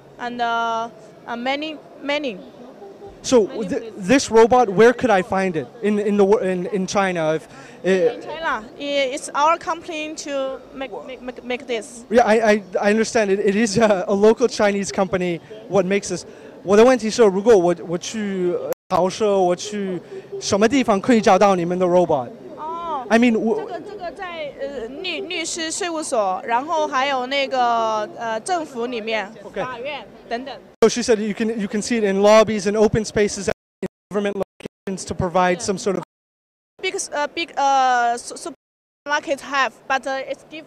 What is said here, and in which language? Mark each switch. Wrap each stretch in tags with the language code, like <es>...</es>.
<en>And many. So this robot, where could I find it in China? In China, it's our company to make this. Yeah, I understand it. It is a local Chinese company. What makes this?</en> <zh>我的问题是，如果我去豪舍，我去什么地方可以找到你们的 robot?</zh> <en>I mean,</en> <zh>这个在律师事务所，然后还有那个政府里面，法院等等。</zh> <en>So she said you can see it in lobbies and open spaces, in government locations to provide some sort of big supermarket have, but it's</en>